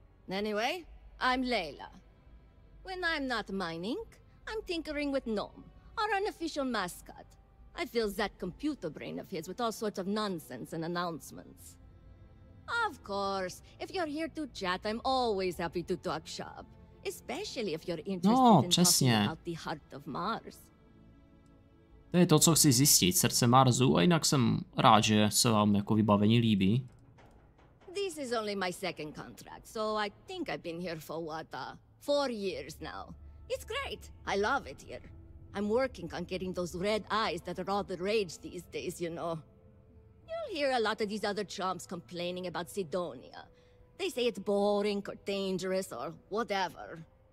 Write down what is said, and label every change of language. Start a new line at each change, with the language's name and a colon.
English: Anyway, I'm Layla. When I'm not mining, I'm tinkering with Gnome, our unofficial mascot. I fill that computer brain of his with all sorts of nonsense and announcements. Of course, if you're here to chat, I'm always happy to talk shop. Especially if you're interested in talking about the heart of Mars.
Czech: To je to, co chci zjistit, srdce Marsu, a jinak jsem rád, že se vám jako vybavení líbí.
English: This is only my second contract, so I think I've been here for what, 4 years now. It's great. I love it here. I'm working on getting those red eyes that are all the rage these days, you know. You'll You'll hear a lot of these other chumps complaining about Sidonia. They say it's boring or dangerous or whatever.